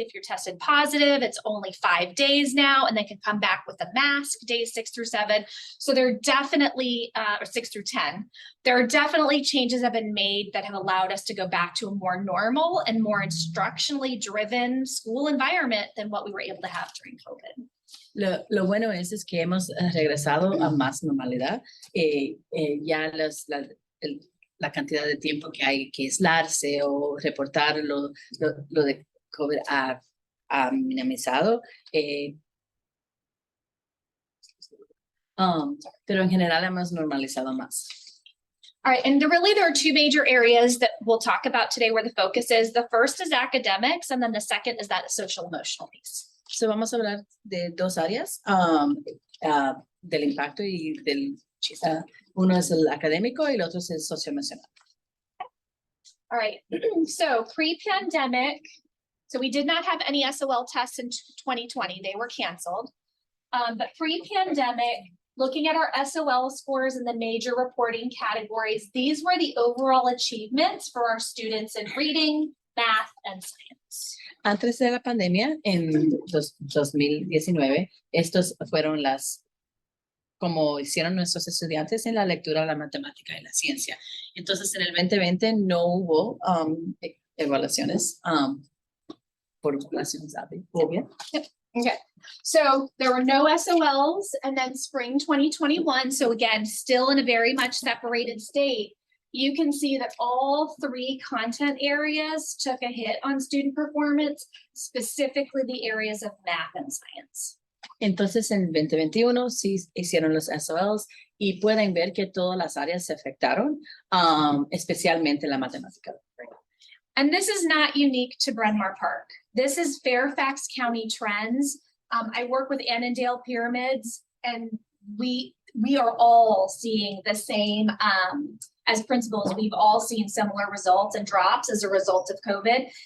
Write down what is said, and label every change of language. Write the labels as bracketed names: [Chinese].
[English] If you're tested positive, it's only 5 days now, and they can come back with a mask days 6 through 7. So there are definitely, or 6 through 10, there are definitely changes that have been made that have allowed us to go back to a more normal and more instructionally driven school environment than what we were able to have during COVID. [Spanish] Lo bueno es que hemos regresado a más normalidad. Ya la cantidad de tiempo que hay que aislarse o reportar lo de COVID ha minimizado. Pero en general hemos normalizado más. [English] All right, and there are 2 major areas that we'll talk about today where the focus is. The first is academics, and then the second is that social emotional piece. [Spanish] So vamos a hablar de 2 áreas del impacto y del uno es el académico y el otro es el socioemocional. [English] All right, so pre-pandemic, so we did not have any SOL tests in 2020, they were canceled. But pre-pandemic, looking at our SOL scores in the major reporting categories, these were the overall achievements for our students in reading, math, and science. [Spanish] Antes de la pandemia, en 2019, estos fueron como hicieron nuestros estudiantes en la lectura, la matemática y la ciencia. Entonces, en el 2020 no hubo evaluaciones por poblaciones obvias. [English] Okay, so there were no SOLs, and then spring 2021, so again, still in a very much separated state. You can see that all 3 content areas took a hit on student performance, specifically the areas of math and science. [Spanish] Entonces, en 2021 sí hicieron los SOLs y pueden ver que todas las áreas se afectaron, especialmente la matemática. [English] And this is not unique to Bryn Mawr Park. This is Fairfax County trends. I work with Annandale Pyramids, and we are all seeing the same, as principals, we've all seen similar results and drops as a result of COVID.